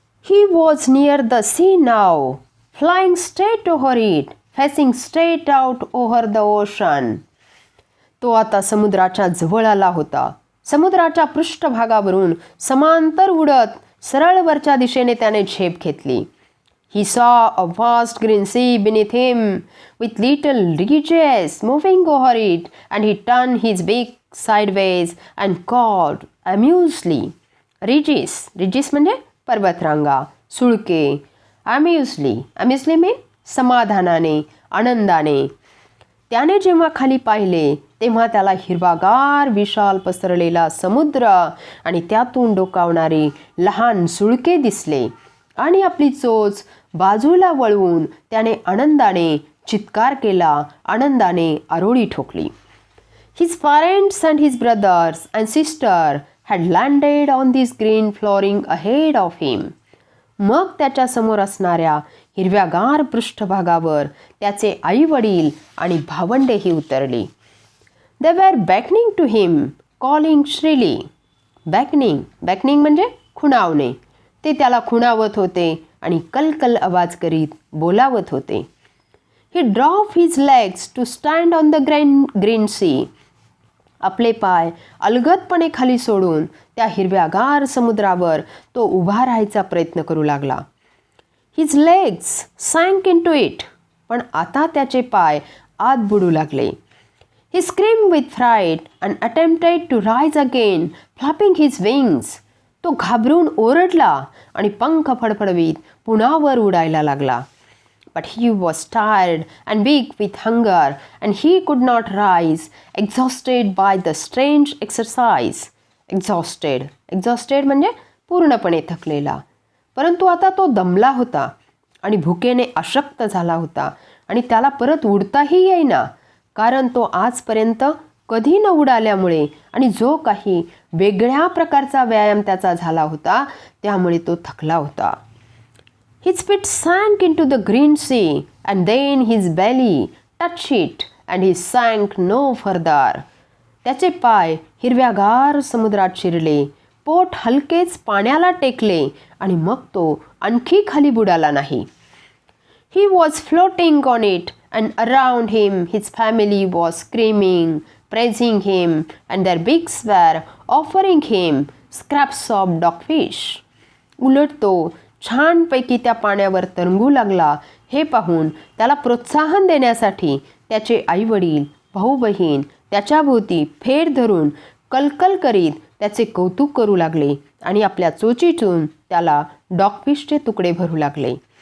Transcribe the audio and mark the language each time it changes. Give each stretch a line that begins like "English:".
English: He was near the sea now, flying straight over it, facing straight out over the ocean.
Marathi: तो आता समुद्राच्या जवळ आला होता. समुद्राच्या पृष्ठभागावरून समांतर उडत सरळ वरच्या दिशेने त्याने झेप घेतली.
English: He saw a vast green sea beneath him with little ridges moving over it, and he turned his beak sideways and called amusedly.
Marathi: Ridges म्हणजे पर्वतरांगा, सुळके.
English: Amusedly mean
Marathi: समाधानाने, आनंदाने. त्याने जेव्हा खाली पाहिले तेव्हा त्याला हिरवागार विशाल पसरलेला समुद्र आणि त्यातून डोकावणारे लहान सुळके दिसले आणि आपली चोच बाजूला वळवून त्याने आनंदाने चित्कार केला, आनंदाने आरोळी ठोकली.
English: His parents and his brothers and sister had landed on this green flooring ahead of him.
Marathi: मग त्याच्या समोर असणाऱ्या हिरव्यागार पृष्ठभागावर त्याचे आई वडील आणि भावंडेही उतरली.
English: They were beckoning to him, calling shrilly.
Marathi: Beckoning म्हणजे खुणावणे. ते त्याला खुणावत होते आणि कलकल आवाज करीत बोलावत होते.
English: He dropped his legs to stand on the green sea.
Marathi: आपले पाय अलगदपणे खाली सोडून त्या हिरव्यागार समुद्रावर तो उभा राहायचा प्रयत्न करू लागला.
English: His legs sank into it.
Marathi: पण आता त्याचे पाय आत बुडू लागले.
English: He screamed with fright and attempted to rise again, flapping his wings.
Marathi: तो घाबरून ओरडला आणि पंख फडफडवीत पुन्हा वर उडायला लागला.
English: But he was tired and weak with hunger, and he could not rise, exhausted by the strange exercise.
Marathi: Exhausted म्हणजे पूर्णपणे थकलेला. परंतु आता तो दमला होता आणि भुकेने अशक्त झाला होता आणि त्याला परत उडताही येईना, कारण तो आजपर्यंत कधी न उडाल्यामुळे आणि जो काही वेगळ्या प्रकारचा व्यायाम त्याचा झाला होता त्यामुळे तो थकला होता.
English: His feet sank into the green sea, and then his belly touched it, and he sank no further.
Marathi: त्याचे पाय हिरव्यागार समुद्रात शिरले, पोट हलकेच पाण्याला टेकले आणि मग तो आणखी खाली बुडाला नाही.
English: He was floating on it, and around him his family was screaming, praising him, and their beaks were offering him scraps of dogfish.
Marathi: उलट तो छानपैकी त्या पाण्यावर तरंगू लागला हे पाहून त्याला प्रोत्साहन देण्यासाठी त्याचे आईवडील, भाऊ बहीण त्याच्या भोवती फेर धरून कलकल करीत त्याचे कौतुक करू लागले आणि आपल्या चोचीतून त्याला डॉगफिशचे तुकडे भरू लागले.